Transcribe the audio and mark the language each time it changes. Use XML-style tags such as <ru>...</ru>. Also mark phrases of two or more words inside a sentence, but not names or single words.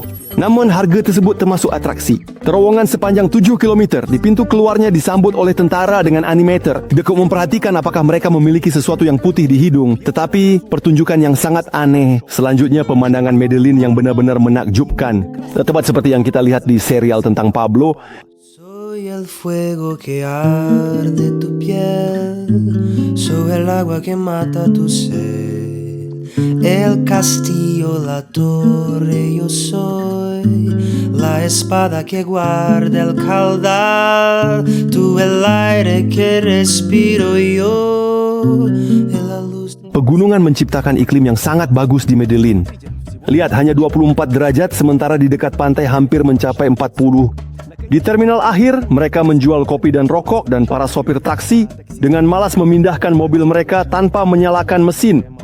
<id>Namun harga tersebut termasuk atraksi. Terowongan sepanjang 7 km di pintu keluarnya disambut oleh tentara dengan animator. Dekat memperhatikan apakah mereka memiliki sesuatu yang putih di hidung. Tetapi pertunjukan yang sangat aneh. Selanjutnya pemandangan Medellin yang benar-benar menakjubkan. Tepat seperti yang kita lihat di serial tentang Pablo.</id> <es>Soy el fuego que arde tu piel, soy el agua que mata tu sed. El castillo, la torre, yo soy la espada que guarda el caudal. Tú el aire que respiro yo, la luz.</es> <id>Pegunungan menciptakan iklim yang sangat bagus di Medellin. Lihat, hanya 24 derajat sementara di dekat pantai hampir mencapai 40. Di terminal akhir, mereka menjual kopi dan rokok dan para sopir taksi dengan malas memindahkan mobil mereka tanpa menyalakan mesin.</id>